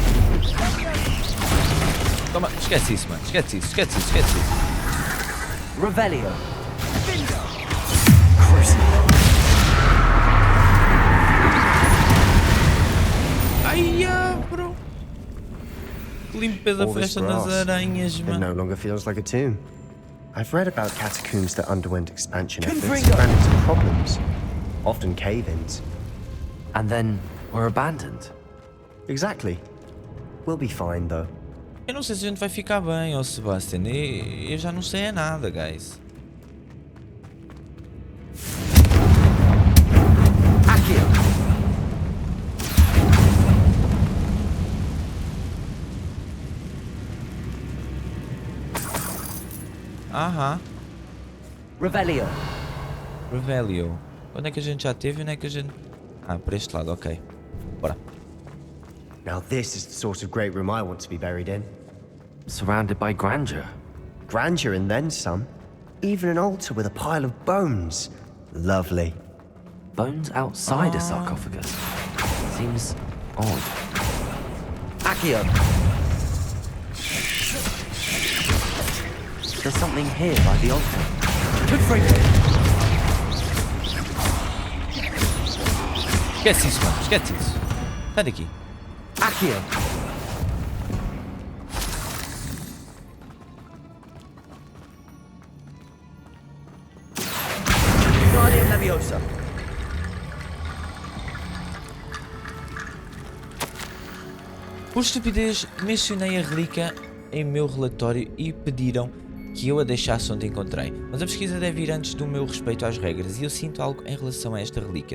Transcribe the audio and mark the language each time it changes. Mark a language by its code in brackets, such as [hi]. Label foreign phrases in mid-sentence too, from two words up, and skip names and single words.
[pt] Toma, esquece isso, mano. Esquece isso, esquece isso, esquece isso. Revelio! Ai, bro. Que limpeza [en] All [pt] foi [en] this [pt] esta nas [en] grass. [pt] aranhas, [en] It [pt] mano. [en] no longer feels like a tomb. I've read about catacombs that underwent expansion efforts Confringo. and ran into problems. Often cave-ins. And then we're abandoned. Exactly. We'll be fine, though. [pt] Eu não sei se a gente vai ficar bem, ó Sebastian. Eu já não sei é nada, guys. Accio! Aham. Revelio! Revelio. Onde é que a gente já teve? Onde é que a gente... Ah, por este lado, ok. Bora. [en] Now this is the sort of great room I want to be buried in. Surrounded by grandeur. Grandeur and then some. Even an altar with a pile of bones. Lovely. Bones outside a sarcophagus. Seems odd. Accio! There's something here by the altar. [pt] Esquece isso, mano. Esquece isso. Sai daqui. Accio! Guardian Leviosa. Por estupidez, mencionei a relíquia em meu relatório e pediram que eu a deixasse onde encontrei. Mas a pesquisa deve ir antes do meu respeito às regras e eu sinto algo em relação a esta relíquia.